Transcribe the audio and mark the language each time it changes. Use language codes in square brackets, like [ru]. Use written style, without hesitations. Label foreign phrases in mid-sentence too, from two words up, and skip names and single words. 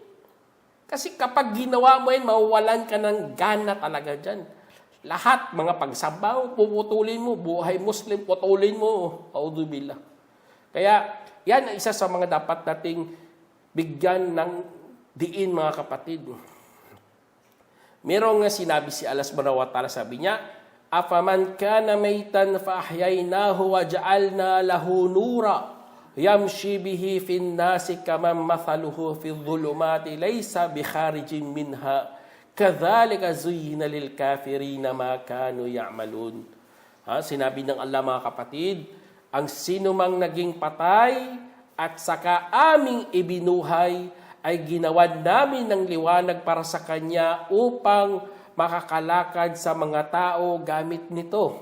[tl] Kasi kapag ginawa mo yan, mawawalan ka ng gana talaga dyan. Lahat, mga pagsamba, puputulin mo, buhay Muslim, putulin mo. Auzubillah. Kaya, yan ang isa sa mga dapat nating bigyan ng diin, mga kapatid. Merong nga sinabi si [ar] الله سبحانه وتعالى, [tl] sabi niya, [ar] أفمن كان ميتا فأحييناه وجعلنا له نورا يمشي به في الناس كمن مثله في الظلمات ليس بخارج منها كذلك زين للكافرين ما كانوا يعملون. [tl] Sinabi ng Allah mga kapatid, ang sino mang naging patay at saka aming ibinuhay ay ginawan namin ng liwanag para sa kanya upang makakalakad sa mga tao gamit nito.